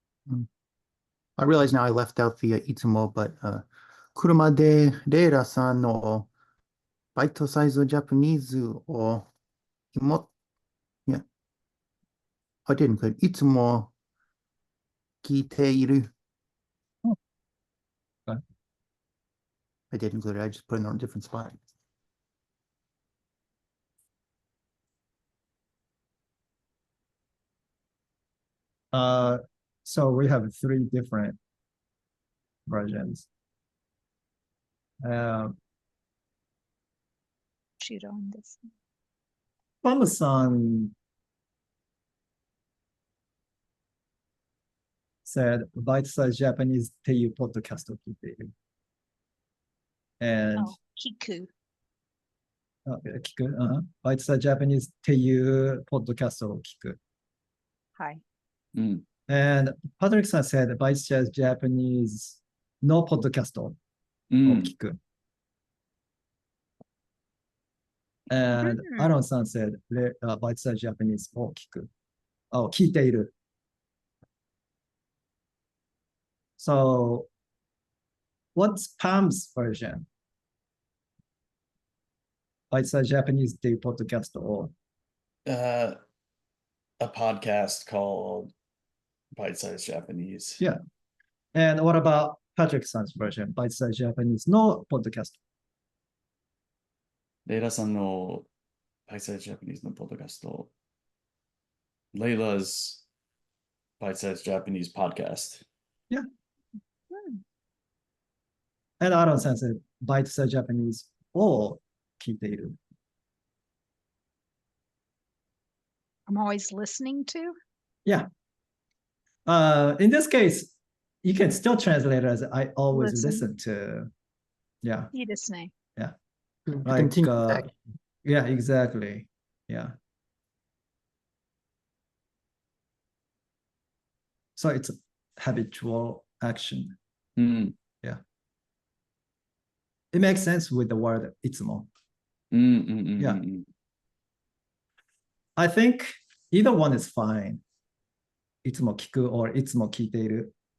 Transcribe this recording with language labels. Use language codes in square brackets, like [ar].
[en] うん I realize now I left out the いつも but [ja] 車でレイラさんのバイトサイズジャパニーズを [en] yeah, I didn't include [ja] いつも聞いている。はい。 [en] I did include it. I just put it on a different spot. Uh, so we have three different versions. [ja] 知らんです。 [en] Pam-san said, [ja] Bite Size Japanese っていうポッドキャストを聞いている。 [en] And Oh, Kiku. [ja] 聞く、Bite Size Japanese っていうポッドキャストを聞く。 [en] Hi. うん。 And Patrick-san said, Bite Size Japanese [ja] のポッドキャストをうん。聞く。 [en] And Hmm. Aaron-san said, [ja] Bite Size Japanese を聞く。聞いている。 [en] So, what's Pam's version? [ja] Bite Size Japanese っていうポッドキャストを。 [en] A podcast called Bite Size Japanese. Yeah. And what about Patrick-san's version? [ja] Bite Size Japanese のポッドキャスト。レイラさんの Bite Size Japanese のポッドキャスト。 [en] Layla's Bite Size Japanese podcast. Hmm. And Aaron-san said, Bite Size Japanese [ja] を聞いている。 [en] I'm always listening to. Yeah. In this case, you can still translate it as I always Listen. listen to. Yeah. [ja] いいですね。 [en] Like, Continue back. yeah, exactly. Yeah. So it's habitual action. うん。 It makes sense with the word いつも。うんうんうんうん。 Yeah. I think either one is fine. [ja] いつも聞く or いつも聞いている。